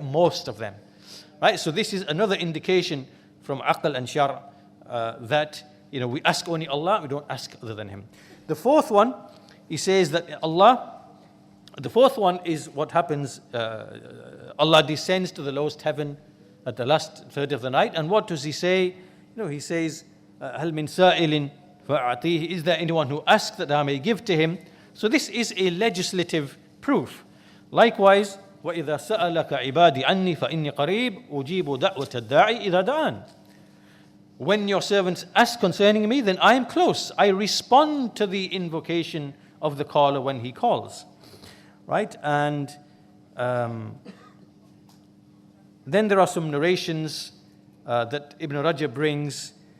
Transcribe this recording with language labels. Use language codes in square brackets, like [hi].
[en] Most of them, right? So this is another indication from aql and shar' that we ask only Allah, we don't ask other than him. The fourth one, he says that the fourth one is what happens. Allah descends to the lowest heaven at the last third of the night, and what does he say? He says, [ar] هَلْ مِن سَائِلٍ فَأَعْطِيهِ. [en] Is there anyone who asks that I may give to him? So this is a legislative proof. Likewise, [ar] وَإِذَا سَأَلَكَ عِبَادِي عَنِّي فَإِنِّي قَرِيبٌ أُجِيبُ دَعْوَةَ الدَّاعِ إِذَا دَعَانِ. [en] When your servants ask concerning me, then I am close. I respond to the invocation of the caller when he calls. Right? And then there are some narrations that Ibn Rajab brings.